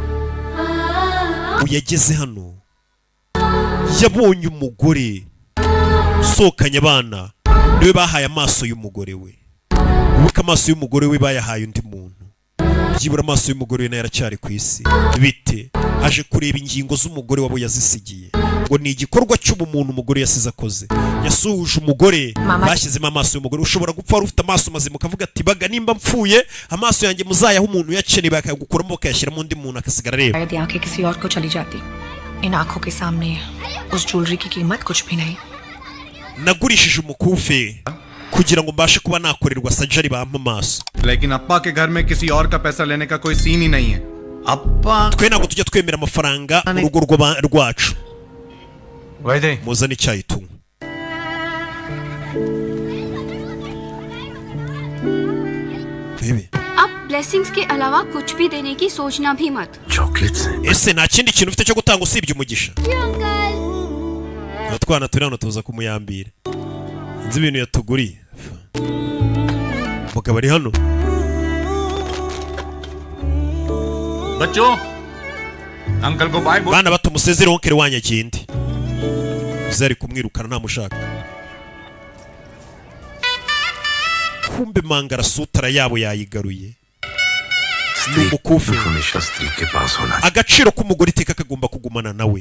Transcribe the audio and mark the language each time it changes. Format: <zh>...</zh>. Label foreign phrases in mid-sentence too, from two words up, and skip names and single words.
<rw>uyageze hano yabonye umugore usohokanye abana niwe bahaye amaso y'umugore we ubuka amaso y'umugore we bayahaye undi muntu byibura amaso y'umugore we nayo aracyari ku isi bite aje kureba ingingo z'umugore wabo yazisigiye ngo ni igikorwa cy'ubumuntu umugore yasize akoze. Yasuhuje umugore, bashyizemo amaso y'umugore. Ushobora gupfa wari ufite amaso mazima ukavuga ati baga nimba mpfuye amaso yanjye muzayaho umuntu yakeneye bakagukuramo bakayashyiramo undi muntu akasigara areba.</rw> <hi>शायद आंखें किसी और को चली जाती इन आंखों के सामने उस ज्वेलरी की कीमत कुछ भी नहीं.</hi> <rw>Nagurishije umukufe kugira ngo mbashe kuba nakorerwa surgery bampa amaso.</rw> <hi>लेकिन अप्पा के घर में किसी और का पैसा लेने का कोई सीन ही नहीं है. अप्पा</hi> <rw>twe ntabwo tujya twemera amafaranga mu rugo rwacu.</rw> <hi>वैदे</hi> <rw>muzane icyayi tunywe.</rw> <hi>अब ब्लेसिंग्स के अलावा कुछ भी देने की सोचना भी मत. चॉकलेट्स</hi> <rw>ese nta kindi kintu ufite cyo gutanga usibye umugisha? Utwana turi hano tuza kumuyambira. Nzi ibintu yatuguriye. Mugabo ari hano.</rw> <hi>बच्चों अंकल को बाय बोल.</hi> <rw>Bana bato musezere onkere wanyu agende. Uzari kumwirukana ntamushaka. Kumbe mangara sutara yabo yayigaruye. Umukufe. Agaciro k'umugore iteka kagomba kugumana nawe.</rw>